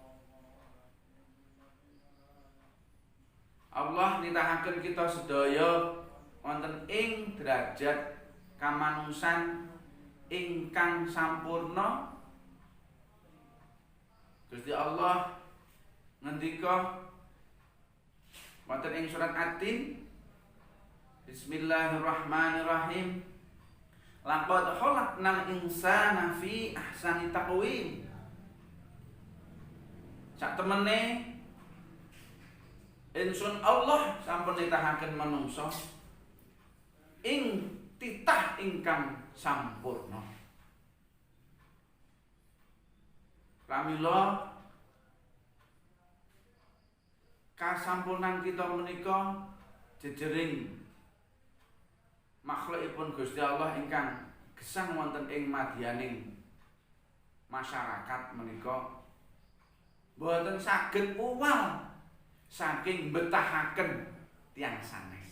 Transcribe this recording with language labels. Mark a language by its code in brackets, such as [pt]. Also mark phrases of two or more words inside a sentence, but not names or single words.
[jv] Allah nitahaken kita sedaya wonten ing derajat kamanusan ingkang sampurna. Gusti Allah ngendika wonten ing surat At-Tin, [ar] بسم الله الرحمن الرحيم. لقد خلقنا الإنسان في أحسن تقويم. [jv] Sak temene insun Allah sampun nitahaken manungsa ing titah ingkang sampurna. Pramila kasampurnan kita menika jejering makhlukipun Gusti Allah ingkang gesang wonten ing madyaning masyarakat menika boten saged uwal saking betahaken tiyang sanes.